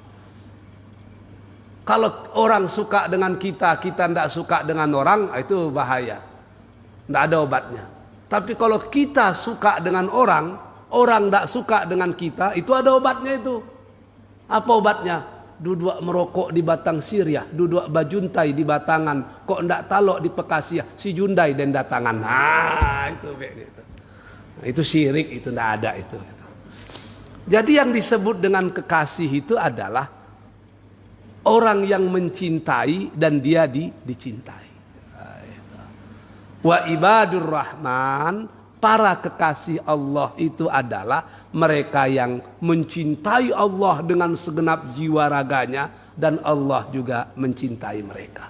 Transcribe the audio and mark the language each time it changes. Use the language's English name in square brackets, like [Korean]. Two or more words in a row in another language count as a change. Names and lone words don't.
[Indonesian] Kalau orang suka dengan kita, kita tidak suka dengan orang, itu bahaya. Tidak ada obatnya. Tapi kalau kita suka dengan orang, orang tidak suka dengan kita, itu ada obatnya itu. Apa obatnya? [Minangkabau] Duduk merokok di batang siriah, duduk bajuntai di batangan, kok ndak talok di pekasiah, si jundai dan datangan. [Indonesian] Itu begitu. Itu syirik, itu ndak ada itu. Jadi yang disebut dengan kekasih itu adalah orang yang mencintai dan dia dicintai. [Arabic] Wa ibadur Rahman, [Indonesian] para kekasih Allah itu adalah mereka yang mencintai Allah dengan segenap jiwa raganya dan Allah juga mencintai mereka.